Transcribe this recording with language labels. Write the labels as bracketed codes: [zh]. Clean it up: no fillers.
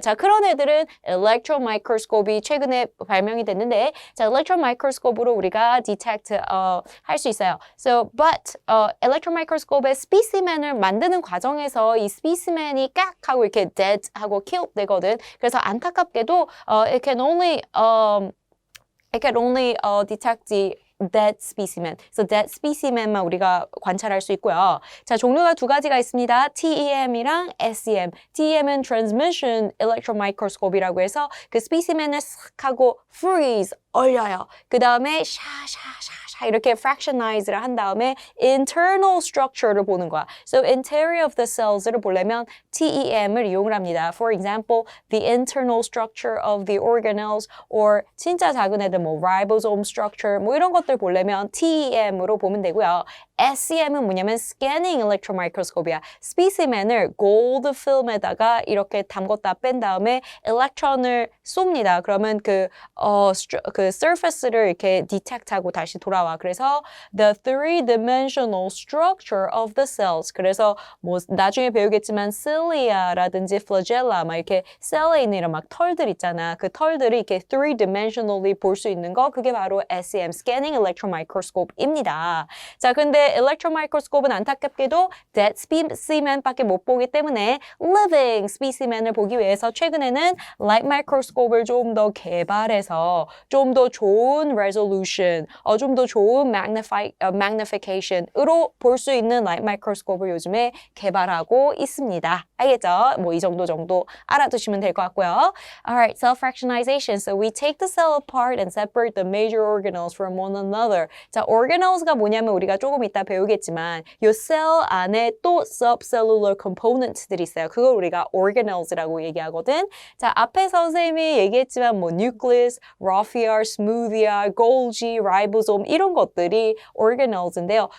[ko] 자, 그런 애들은 electron microscope이 최근에 발명이 됐는데 자, electron microscope로 우리가 detect 할 수 있어요. So, but electron microscope의 specimen을 만드는 과정에서 이 specimen이 깍 하고 이렇게 dead 하고 killed 되거든. 그래서 안타깝게도 [en] it can only detect the dead specimen. [ko] So dead specimen만 우리가 관찰할 수 있고요. 자, 종류가 두 가지가 있습니다. TEM이랑 SEM. TEM은 transmission electron microscope이라고 해서 그 specimen을 싹 하고 freeze 얼려요. 그 다음에 샤샤샤샤 이렇게 fractionize를 한 다음에 internal structure를 보는 거야. [en] So interior of the cells [ko] 를 보려면 TEM을 이용을 합니다. [en] For example, the internal structure of the organelles or [ko] 진짜 작은 애들 뭐 ribosome structure 뭐 이런 것들 보려면 TEM으로 보면 되고요. SEM은 뭐냐면 scanning electron microscope이야. specimen을 gold film에다가 이렇게 담궜다 뺀 다음에 electron을 쏩니다. 그러면 그 surface를 이렇게 detect하고 다시 돌아와. 그래서 [en] the three-dimensional structure of the cells. [ko] 그래서 뭐 나중에 배우겠지만 cilia라든지 flagella 막 이렇게 셀에 있는 이런 막 털들 있잖아. 그 털들이 이렇게 three-dimensionally 볼 수 있는 거 그게 바로 SEM, scanning electron microscope입니다. 자, 근데 electron microscope는 안타깝게도 dead specimen밖에 못 보기 때문에 living specimen을 보기 위해서 최근에는 light microscope를 좀 더 개발해서 좀 더 좋은 resolution, 좀 더 좋은 magnification으로 볼 수 있는 light microscope를 요즘에 개발하고 있습니다. 알겠죠? 뭐 이 정도 알아두시면 될 것 같고요. [en] Alright, cell fractionization. So we take the cell apart and separate the major organelles from one another. [ko] 자, organelles가 뭐냐면 우리가 조금 이따 배우겠지만 이 셀 안에 또 subcellular components들이 있어요. 그걸 우리가 organelles라고 얘기하거든. 자, 앞에 선생님이 얘기했지만 뭐 nucleus, raphiar, smoothia, Golgi, ribosome 이런 것들이 organelles인데요.